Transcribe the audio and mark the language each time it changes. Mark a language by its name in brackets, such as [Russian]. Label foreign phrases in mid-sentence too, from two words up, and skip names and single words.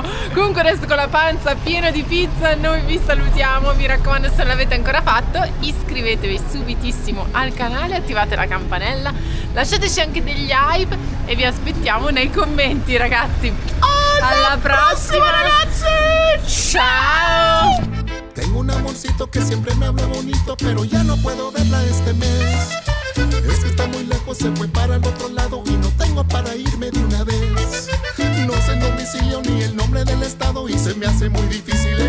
[Italian] Comunque adesso con la panza piena di pizza noi vi salutiamo. Mi raccomando, se non l'avete ancora fatto, iscrivetevi subitissimo al canale, attivate la campanella, lasciateci anche degli hype e vi aspettiamo nei commenti, ragazzi. Alla prossima ragazzi. Ciao. [Spanish] Tengo un amorcito que siempre me habla bonito, pero ya no puedo verla este mes. Es que está muy lejos, se fue para el otro lado y no tengo para irme de una vez. No sé el domicilio ni el nombre del estado y se me hace muy difícil